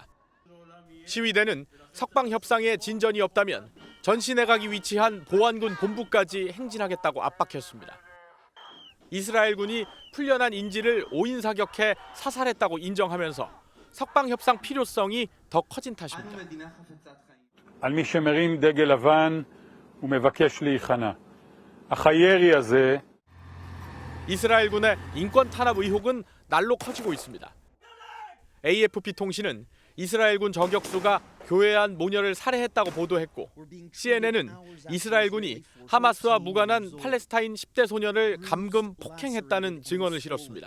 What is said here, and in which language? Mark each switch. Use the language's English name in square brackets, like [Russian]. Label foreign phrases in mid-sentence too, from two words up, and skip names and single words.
[Korean] 시위대는 석방 협상에 진전이 없다면 전시 내각이 위치한 보안군 본부까지 행진하겠다고 압박했습니다. 이스라엘군이 풀려난 인질을 5인 사격해 사살했다고 인정하면서 석방 협상 필요성이 더 커진 탓입니다. [Hebrew] על מי שמרים דגל לבן ומבקש להיכנע. אך הירי הזה [Korean] 이스라엘군의 인권 탄압 의혹은 날로 커지고 있습니다. AFP 통신은 이스라엘군 저격수가 교회 안 모녀를 살해했다고 보도했고 CNN은 이스라엘군이 하마스와 무관한 팔레스타인 10대 소년을 감금 폭행했다는 증언을 실었습니다.